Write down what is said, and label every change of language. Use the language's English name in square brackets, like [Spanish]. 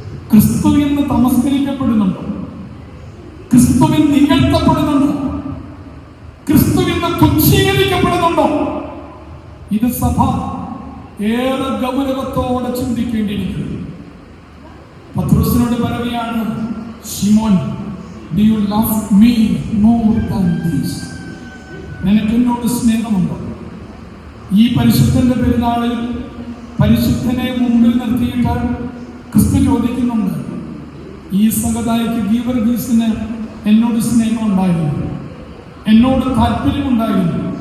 [Malayalam] ക്രിസ്തു എന്ന് തമസ്കരിക്കപ്പെടുന്നുണ്ടോ? ക്രിസ്തുവിൻ നികഴ്ത്തപ്പെടുന്നുണ്ടോ? ക്രിസ്തുവിന് തുച്ഛീകരിക്കപ്പെടുന്നുണ്ടോ? ഇത് സഭ ഏറെ ഗൗരവത്തോടെ ചിന്തിക്കേണ്ടിയിരിക്കുന്നു. പത്രോസിനോട് പറയുകയാണ്, ശിമോൻ, [English] Do you love me more than this? [Malayalam] നിനക്ക് എന്നോട് സ്നേഹമുണ്ടോ? ഈ പരിശുദ്ധന്റെ പെരുന്നാളിൽ പരിശുദ്ധനെ മുമ്പിൽ നിർത്തിയിട്ട് ക്രിസ്തു ചോദിക്കുന്നുണ്ട്, ഈ സഹതായിക്ക് ഗീവർഗീസിന് എന്നോട് സ്നേഹം ഉണ്ടായിരുന്നു, എന്നോട് താല്പര്യമുണ്ടായിരുന്നു.